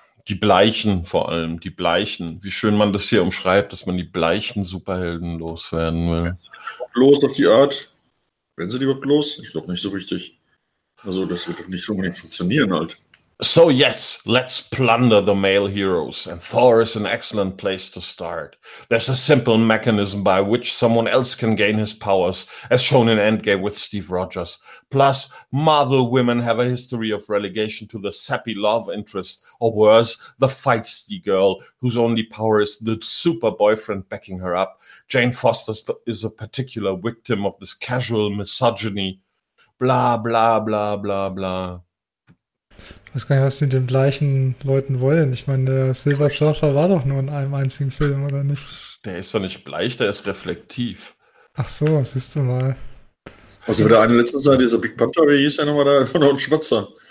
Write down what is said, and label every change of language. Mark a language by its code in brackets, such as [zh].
[de] Die Bleichen vor allem, die Bleichen. Wie schön man das hier umschreibt, dass man die bleichen Superhelden loswerden will. Los auf die Art. Wenn sie die überhaupt los? Ich glaube nicht so richtig. Also das wird doch nicht unbedingt funktionieren halt. [en] So yes, let's plunder the male heroes. And Thor is an excellent place to start. There's a simple mechanism by which someone else can gain his powers, as shown in Endgame with Steve Rogers. Plus, Marvel women have a history of relegation to the sappy love interest, or worse, the feisty girl, whose only power is the super boyfriend backing her up. Jane Foster is a particular victim of this casual misogyny. Blah, blah, blah, blah, blah. [de] Ich weiß gar nicht, was sie mit den gleichen Leuten wollen. Ich meine, der Silver Surfer war doch nur in einem einzigen Film, oder nicht? Der ist doch nicht bleich, der ist reflektiv. Ach so, siehst du mal. Also wieder eine letzte Seite, dieser Big Puncher, wie hieß der nochmal, da von ein Schwatzer.